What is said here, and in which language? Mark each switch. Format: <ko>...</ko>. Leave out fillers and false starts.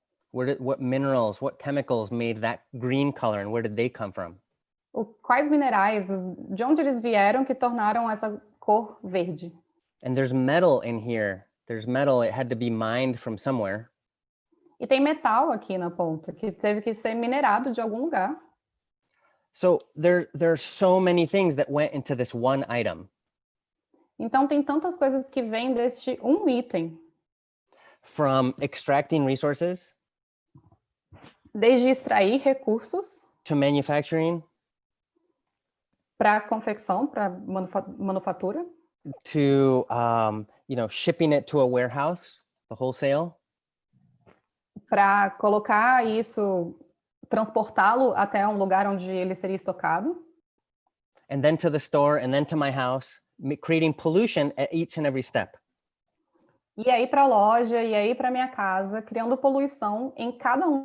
<en>What minerals, what chemicals made that green color, and where did they come from?</en> <pt>quais minerais, de onde eles vieram que tornaram essa cor verde.</pt> <en>And there's metal in here. There's metal, it had to be mined from somewhere.</en> <pt>E tem metal aqui na ponta, que teve que ser minerado de algum lugar.</pt> <en>So there are so many things that went into this one item.</en> <pt>Então tem tantas coisas que vêm deste item.</pt> <en>From extracting resources,</en> <pt>Desde extrair recursos,</pt> <en>to manufacturing,</en> <pt>para confecção, para manufatura,</pt> <en>to shipping it to a warehouse, the wholesale,</en> <pt>para colocar isso, transportá-lo até um lugar onde ele seria estocado.</pt> <en>and then to the store, and then to my house, creating pollution at each and every step.</en> <pt>E aí para a loja, e aí para minha casa, criando poluição em cada</pt>